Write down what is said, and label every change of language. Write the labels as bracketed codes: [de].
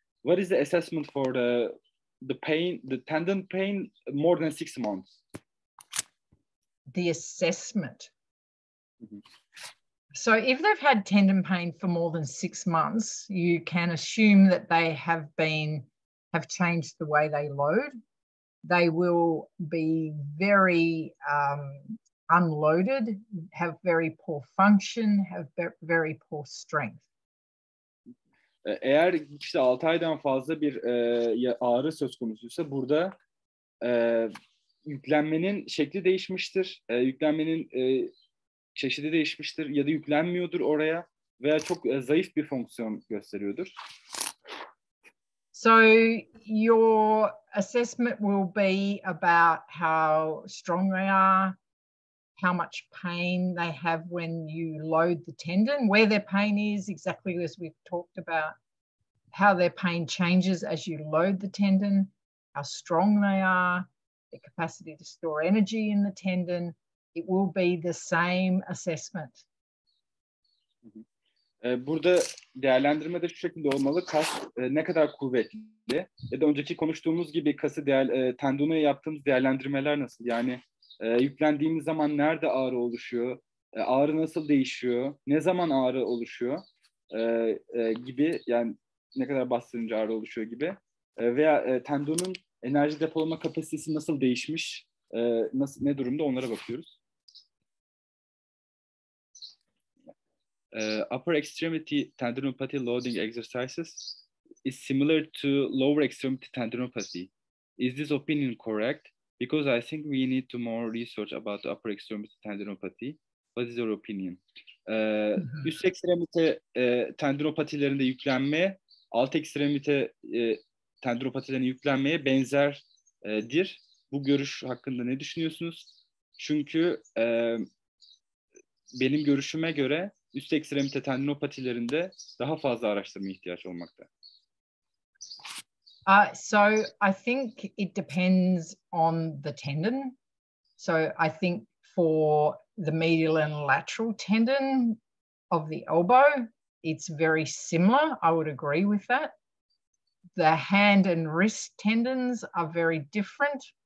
[en] What is the assessment for the tendon pain more than 6 months? The assessment. So if they've had tendon pain for more than 6 months, you can assume that they have changed the way they load. They will be very unloaded, have very poor function, have very poor strength. [tr] Eğer işte 6 aydan fazla bir ağrı söz konusuysa burada yüklenmenin şekli değişmiştir, yüklenmenin çeşidi değişmiştir ya da yüklenmiyordur oraya veya çok zayıf bir fonksiyon gösteriyordur. [en] So your assessment will be about how strong they are, how much pain they have when you load the tendon, where their pain is, exactly as we've talked about, how their pain changes as you load the tendon, how strong they are, the capacity to store energy in the tendon. It will be the same assessment. [tr] Burada değerlendirme de şu şekilde olmalı. Kas ne kadar kuvvetli ya da önceki konuştuğumuz gibi tendona yaptığımız değerlendirmeler nasıl? Yani yüklendiğimiz zaman nerede ağrı oluşuyor? Ağrı nasıl değişiyor? Ne zaman ağrı oluşuyor? Gibi yani ne kadar bastırınca ağrı oluşuyor gibi. Veya tendonun enerji depolama kapasitesi nasıl değişmiş? Ne durumda onlara bakıyoruz. [en] Upper extremity tendinopathy loading exercises is similar to lower extremity tendinopathy. Is this opinion correct? Because I think we need to more research about the upper extremity tendinopathy. What is your opinion? [tr] Üst ekstremite tendinopatilerinde yüklenme, alt ekstremite tendinopatilerinde yüklenmeye benzerdir. Bu görüş hakkında ne düşünüyorsunuz? Çünkü benim görüşüme göre üst ekstremite tendinopatilerinde daha fazla araştırma ihtiyaç olmakta. [en] So I think it depends on the tendon. So I think for the medial and lateral tendon of the elbow, it's very similar. I would agree with that. The hand and wrist tendons are very different.